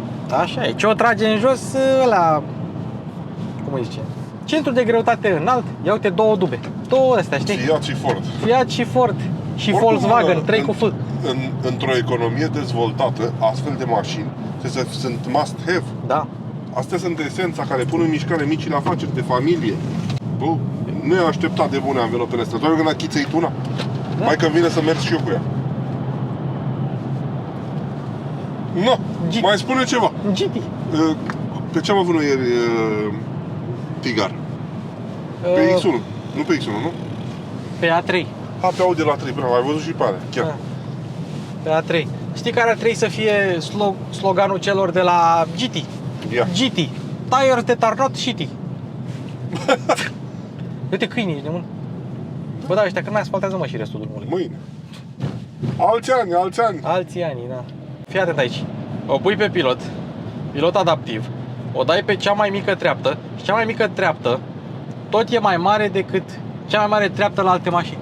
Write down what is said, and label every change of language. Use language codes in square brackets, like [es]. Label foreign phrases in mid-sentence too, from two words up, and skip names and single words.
[ro] Așa e. Ce o trage în jos ăla... Cum îi zice? Centru de greutate înalt. Ia uite două dube. Două astea, știi? Fiat și Ford. Fiat și Ford. Și Oricum, Volkswagen, 3 cu F. Într-o economie dezvoltată, astfel de mașini sunt [en] must have. [ro] Da. Astea sunt esența care pun în mișcare micile afaceri de familie. Bă, nu e așteptat de bune anvelopele astea. Doar când a chițăit una, Da. mai că vine să merg și eu cu ea. No, mai spune ceva. GT. Pe ce am avut noi ieri Tigar? Pe X1, nu pe X1, nu? Pe A3. Pe Audi la 3, bravo, ai văzut și pe alea, chiar. Da. Pe A3. Știi care ar trebui să fie sloganul celor de la GT? Ia. GT. [en] Tires that are not shitty. [ro] Uite câinii, ești de mult. Bă, da, ăștia când mai asfaltează, mă, și restul drumului. Mâine. Alți ani. Alții ani, da. Fii atent aici. O pui pe pilot adaptiv, o dai pe cea mai mică treaptă și cea mai mică treaptă tot e mai mare decât cea mai mare treaptă la alte mașini.